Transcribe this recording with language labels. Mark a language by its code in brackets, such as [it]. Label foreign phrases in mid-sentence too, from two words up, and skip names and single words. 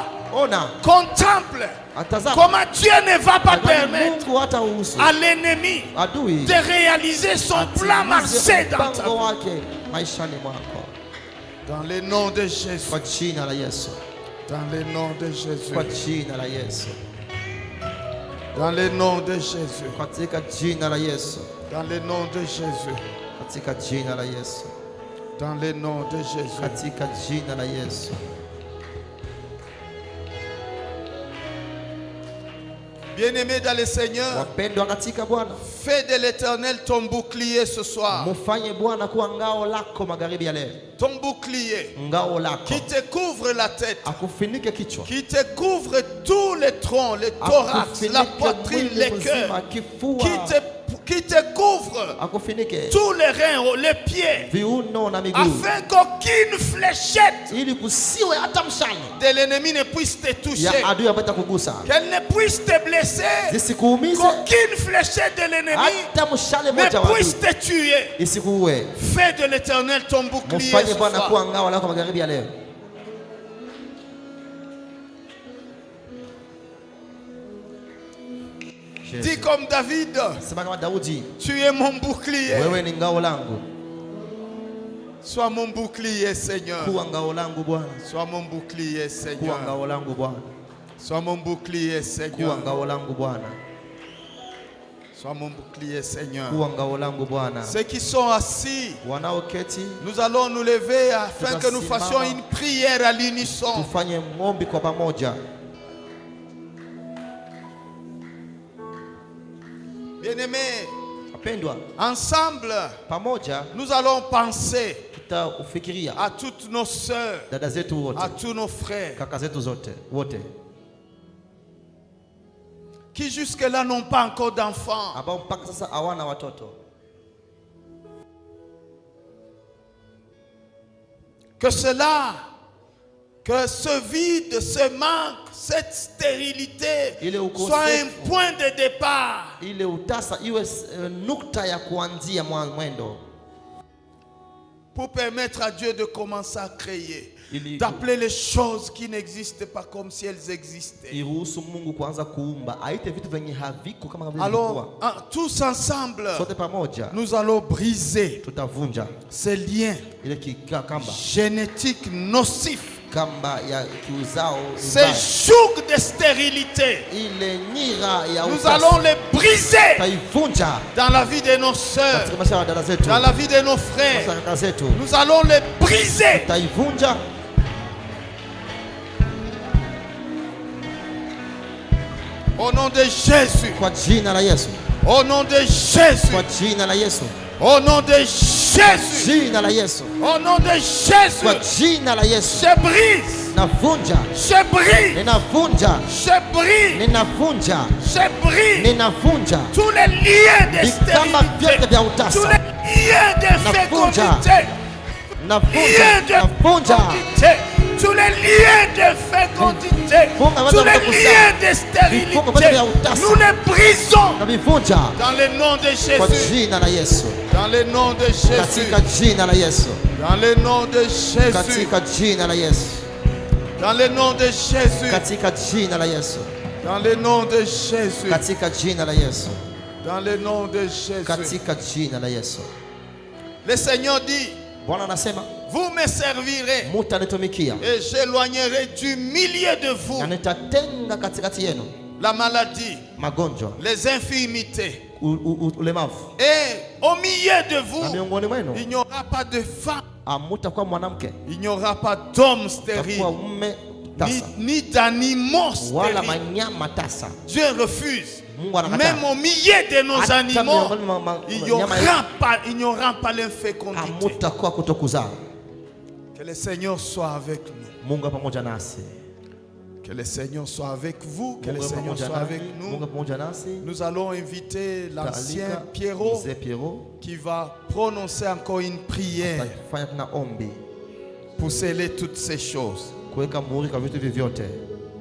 [fr] Contemple comment Dieu ne va pas permettre à l'ennemi de réaliser son plan malsain dans ta vie. Dans le nom de Jésus. Dans le nom de Jésus. Dans le nom de Jésus. [sw] Katika jina la Yesu. [fr] Dans le nom de Jésus. [sw] Katika jina la Yesu. [fr] Dans le nom de Jésus. [sw] Katika jina la Yesu. [fr] Bien-aimé dans le Seigneur, [sw] Wapendwa katika Bwana, [fr] fais de l'Éternel ton bouclier ce soir. [sw] mufanye Bwana kuwa ngao lako magharibi ya leo. [fr] Ton bouclier [sw] Ngao lako [fr] qui te couvre la tête, [sw] akufinike kichwa, [fr] qui te couvre tous les troncs, le thorax, la poitrine, les cœurs, qui te couvre [sw] akufinike [fr] tous les reins, les pieds, [sw] viuno na miguu, [fr] afin qu'aucune fléchette [sw] ili kusiwe hata mshale [fr] de l'ennemi ne puisse te toucher, [sw] ya adui apata kugusa, [fr] qu'elle ne puisse te blesser, [sw] zisikuumize, [fr] qu'aucune fléchette de l'ennemi [sw] hata mshale moja [fr] ne [sw] wa [fr] puisse [sw] adui [fr] te tuer. [sw] isikuue. [fr] Fais de l'Éternel ton bouclier [sw] Mufanye [fr] ce [sw] Bwana [fr] soir. [sw] kuwa ngao lako magharibi ya leo. [fr] Dis comme David, [sw] Sema kama Daudi, [fr] tu es mon bouclier. [sw] wewe ni ngao langu. [fr] Sois mon bouclier, Seigneur. [sw] Kuwa ngao langu Bwana. [fr] Sois mon bouclier, [sw] Kuwa [fr] Seigneur. [sw] ngao langu Bwana. [fr] Sois mon bouclier, [sw] Kuwa [fr] Seigneur. [sw] ngao langu Bwana. [fr] Sois mon bouclier, Seigneur. [sw] Kuwa ngao langu Bwana. [fr] Ceux qui sont assis, [sw] Wanaoketi [fr] nous allons nous lever afin que nous fassions une prière à l'unisson. [sw] tufanye maombi kwa pamoja. [fr] Bien-aimés, [sw] Wapendwa, [fr] ensemble, [sw] pamoja [fr] nous allons penser [sw] tutaufikiria [fr] à toutes nos sœurs, [sw] dada zetu wote, [fr] à tous nos frères [sw] kaka zetu zote wote [fr] qui jusque-là n'ont pas encore d'enfants. [sw] ambao mpaka sasa hawana watoto. [fr] Que ce vide, ce manque, cette stérilité soit un point de départ. [sw] Ile utasa iwe nukta ya kuanzia mwendo, [fr] pour permettre à Dieu de commencer à créer, d'appeler les choses qui n'existent pas comme si elles existaient. [sw] iruhusu Mungu kuanza kuumba, aite vitu vyenye haviko kama vile [fr] Alors, tous ensemble, [sw] sote pamoja [fr] nous allons briser [sw] tutavunja [fr] ces liens [sw] ile kamba [fr] génétiques nocifs, [sw] kamba ya kiuzao, [fr] ces jougs de stérilité. [sw] ile nyira ya [fr] Nous allons les briser [sw] taivunja [fr] dans la vie de nos sœurs, [sw] katika maisha ya dada zetu, [fr] dans la vie de nos frères. [sw] kaka zetu, [fr] Nous allons les briser. [sw] taivunja [fr] Au nom de Jésus. [sw] kwa jina la Yesu, [fr] Au nom de Jésus. [sw] kwa jina la Yesu, [fr] Au nom de Jésus. [sw] jina la Yesu, [fr] Au nom de [sw] kwa [fr] Jésus. [sw] jina la Yesu, [fr] Je brise. [sw] navunja, [fr] Je brise. [sw] ninavunja, [fr] Je brise. [sw] ninavunja, [fr] Je brise. [sw] ninavunja [fr] Tous les liens de [sw] vikamba vyote [fr] stérilité. [sw] vya [fr] Tous [sw] utasa, [fr] les liens de fécondité. [sw] navunja, navunja [fr] Tous les liens de fécondité. Tous les liens de stérilité. Nous les brisons. [sw] navivunja [fr] Dans le nom de [sw] kwa [fr] Jésus. [sw] jina la Yesu, [fr] Dans le nom de Jésus. [sw] katika jina la Yesu, [fr] Dans le nom de Jésus. [sw] katika jina la Yesu, [fr] Dans le nom de Jésus. [sw] katika jina la Yesu, [fr] Dans le nom de Jésus. [sw] katika jina la Yesu, [fr] Dans le nom de Jésus. [sw] katika jina la Yesu. [fr] Le Seigneur dit, [sw] Bwana anasema [fr] vous me servirez [sw] mutanitumikia [fr] et j'éloignerai du milieu de vous [sw] na nitatenga katikati yenu [fr] la maladie, [sw] magonjwa, [fr] les infirmités. [sw] ulemavu, [fr] Et au milieu de [sw] na [fr] vous, [sw] miongoni mwenu [fr] il n'y aura pas de femme, [sw] amutakuwa mwanamke, [fr] il n'y aura pas d'homme stérile, [sw] takuwa mume tasa [fr] ni d'animaux [sw] wala [fr] stériles. [sw] manyama tasa. [fr] Dieu refuse. [sw] Mungu anakataa. [fr] Même au milieu de nos [sw] Hata [fr] animaux, [sw] miongoni mwa [fr] il n'y [sw] nyama [fr] aura pas l'infécondité. [sw] amutakuwa kutokuzaa. [fr] Que le Seigneur soit avec nous. [sw] Mungu pamoja nasi, [fr] Que le Seigneur soit avec vous. Que le [sw] Mungu [fr] Seigneur [sw] pamoja [fr] soit avec [sw] nasi, [fr] nous. [sw] Mungu pamoja nasi. [fr] Nous allons inviter l'ancien [sw] Taalika Pierrot mzee Pierrot [fr] qui va prononcer encore une prière [sw] atafanya tena ombi [fr] pour sceller toutes ces choses. [sw] kuweka muhuri kwa vitu vyote.